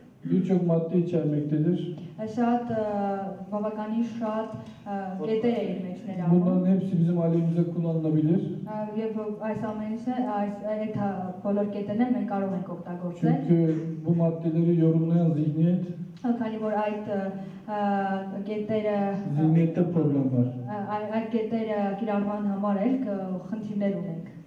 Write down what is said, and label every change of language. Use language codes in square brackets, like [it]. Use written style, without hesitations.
[tr] birçok madde içermektedir. [hy] շատ բավականին շատ կետեր է իր մեջ ներառում։ [tr] Bunların hepsi bizim aleyhimize kullanılabilir. [hy] Եվ այս ամենը այդ բոլոր կետերն մենք կարող ենք օգտագործել։ [tr] Çünkü bu maddeleri yorumlayan zihniyet, [hy] Քանի որ այդ կետերը [tr] zihniyette problem var. [hy] այդ կետերը կիրառման համար էլ խնդիրներ ունենք։